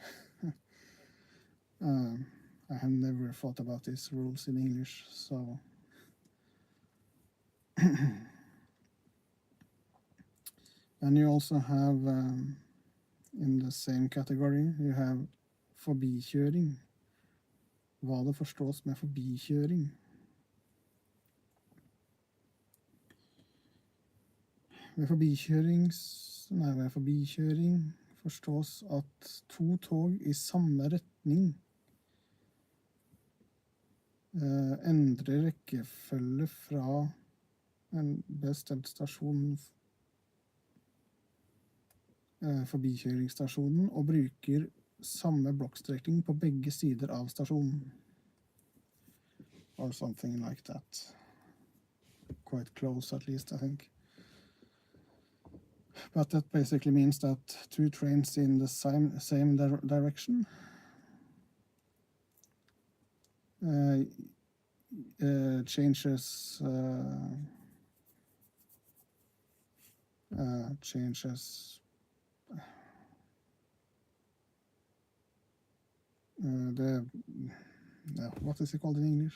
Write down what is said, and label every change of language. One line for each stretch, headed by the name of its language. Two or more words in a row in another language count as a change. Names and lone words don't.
English: I have never thought about these rules in English, so and you also have in the same category you have forbikjøring.
Norwegian: Hva det forstås med forbikjøring. Ved forbikjøring forstås at to tog i samme retning endrer rekkefølge fra en bestemt stasjon, forbikjøringsstasjonen, og bruker samme blokkstrekning på begge sider av stasjonen.
English: Or something like that. Quite close, at least, I think. But that basically means that two trains in the same direction changes what is it called in English?